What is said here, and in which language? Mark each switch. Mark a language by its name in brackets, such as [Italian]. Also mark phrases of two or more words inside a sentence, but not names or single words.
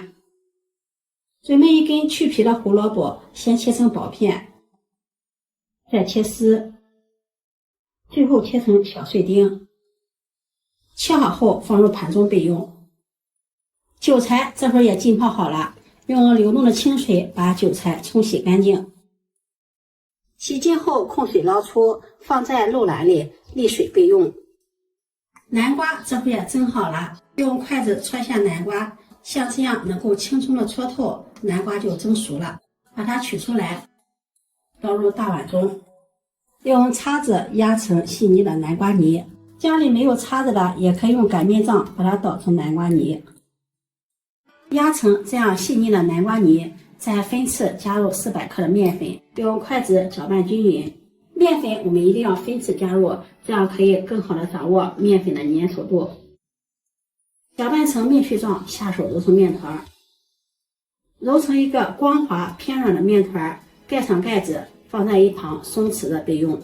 [Chinese] 準備一根去皮的胡蘿蔔，先切成薄片，再切絲，最後切成小碎丁，切好後放入盤中備用。韭菜這會兒也浸泡好了，用流動的清水把韭菜沖洗乾淨。洗淨後控水撈出，放在漏籃裡瀝水備用。南瓜這會兒也蒸好了，用筷子戳下南瓜，像這樣能夠輕鬆的戳透，南瓜就蒸熟了。把它取出來，倒入大碗中。用叉子壓成細膩的南瓜泥，家裡沒有叉子的也可以用擀面杖把它搗成南瓜泥。壓成這樣細膩的南瓜泥，再分次加入400克的麵粉，用筷子攪拌均勻。麵粉我們一定要分次加入，這樣可以更好的掌握麵粉的粘稠度。攪拌成面絮狀，下手揉成面團，揉成一個光滑偏軟的面團，蓋上蓋子，放在一旁鬆弛的備用。